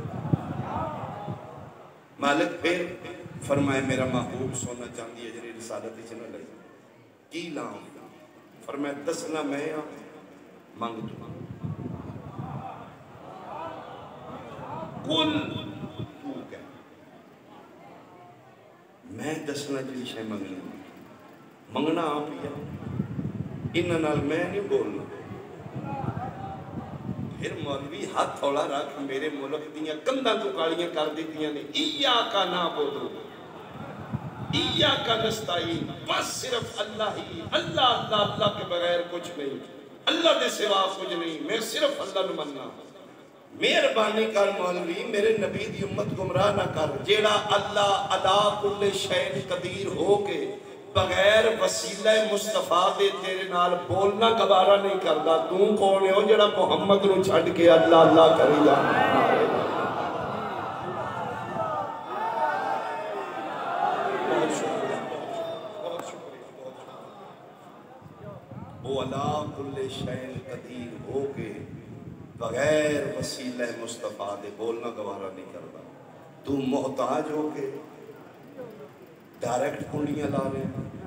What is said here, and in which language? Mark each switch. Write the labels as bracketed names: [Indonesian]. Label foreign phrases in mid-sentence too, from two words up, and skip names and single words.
[Punjabi] مالک پھر فرمائے میرا محبوب سونا چاندی اجر رسالت ہی نہ لگے، کی لام فرمائے دسنا میں مانگ تو کل تو کیا میں دسنا جی شے منگنا منگنا آپ ہی انہاں نال میں نہیں بولنا۔ پھر مولوی ہاتھ تھوڑا رکھ میرے ملک دیاں کندھاں تو کالیاں کر دیتیاں نے، [Arabic] ایاکا نعبدو ایاکا نستعین، [Punjabi] بس صرف اللہ ہی، اللہ اللہ اللہ [Urdu] کے بغیر کچھ نہیں، [Punjabi] اللہ دے سوا کچھ نہیں، میں صرف اللہ نو مننا۔ مہربانی کر مولوی میرے نبی دی امت گمراہ نہ کر، جیڑا اللہ [Arabic] علا کل شیء قدیر [Punjabi] ہو کے بغیر وسیلہ مصطفیٰ دے تیرے نال بولنا گوارا نہیں کردا، تو کون ہو جڑا محمد نو چھڈ کے اللہ اللہ کری جا۔ [Urdu] وہ [Arabic] علا کل شیء قدیر [Urdu] ہو کے بغیر وسیلہ مصطفیٰ دے بولنا گوارا نہیں کرتا، تو محتاج ہو کے ڈائریکٹ کنڈیاں لا رہے ہیں،